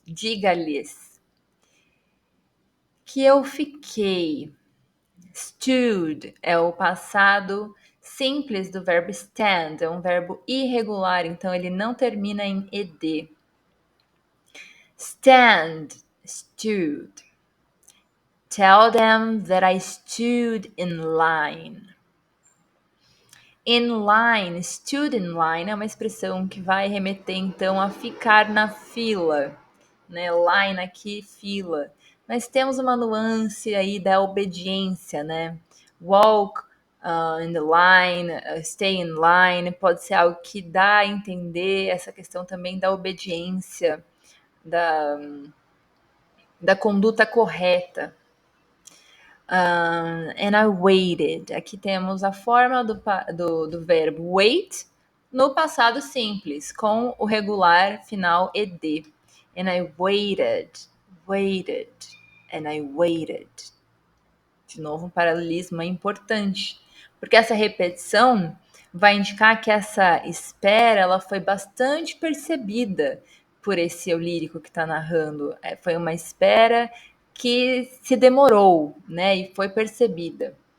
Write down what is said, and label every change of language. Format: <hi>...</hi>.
<pt>Diga-lhes que eu fiquei. Stood é o passado simples do verbo stand, é um verbo irregular, então ele não termina em ed.</pt> <en>Stand, stood. Tell them that I stood in line. In line, stood in line</en> <pt>é uma expressão que vai remeter então a ficar na fila, né? Line aqui, fila. Mas temos uma nuance aí da obediência, né?</pt> <en>Walk in the line, stay in line,</en> <pt>pode ser algo que dá a entender essa questão também da obediência, da conduta correta.</pt> <en>And I waited.</en> <pt>Aqui temos a forma do verbo wait no passado simples, com o regular final ed.</pt> <en>And I waited, waited, and I waited.</en> <pt>De novo, um paralelismo é importante, porque essa repetição vai indicar que essa espera ela foi bastante percebida por esse eu lírico que está narrando. Foi uma espera que se demorou, né, e foi percebida.</pt>